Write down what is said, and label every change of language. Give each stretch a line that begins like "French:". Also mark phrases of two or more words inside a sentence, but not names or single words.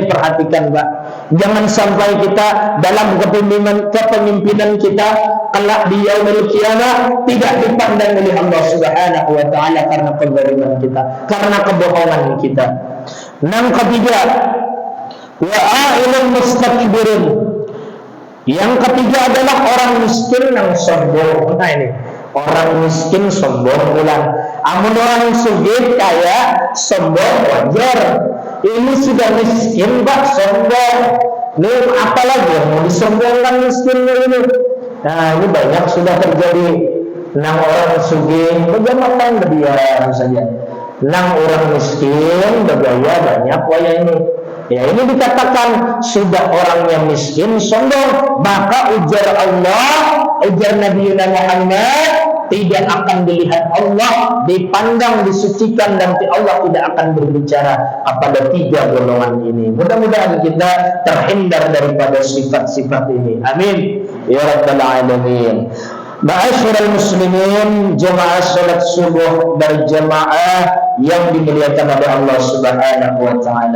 Indonesian: Diperhatikan, Pak. Jangan sampai kita dalam kepemimpinan kita kelak di
Arabic: يوم القيامة
Indonesian: tidak dipandang oleh Allah
Arabic: سبحانه وتعالى
Indonesian: karena kezaliman kita, karena kebohongan kita. Yang ketiga,
Arabic: وعائل المستكبرون.
Indonesian: Yang ketiga adalah orang miskin yang sombong.
Banjar: Nah ini orang miskin sombong ulang. Amun orang sugih kaya sombong wajar.
Indonesian: Ini sudah miskin Pak sombong. Ini apalagi yang mau disombongkan miskinnya ini? Nah ini banyak sudah terjadi. Nang orang sugih bagaimana berdiam saja.
Banjar: Nang orang miskin bergaya banyak waya ini.
Indonesian: Ya ini dikatakan sudah orangnya miskin sombong, maka ujar Allah, ujar Nabi Muhammad, tidak akan dilihat Allah, dipandang, disucikan, dan Allah tidak akan berbicara kepada tiga golongan ini. Mudah-mudahan kita terhindar daripada sifat-sifat ini.
Arabic: آمين يا رب العالمين. معاشر المسلمين,
Indonesian: jemaah salat subuh berjamaah yang dimuliakan oleh Allah
Arabic: سبحانه وتعالى.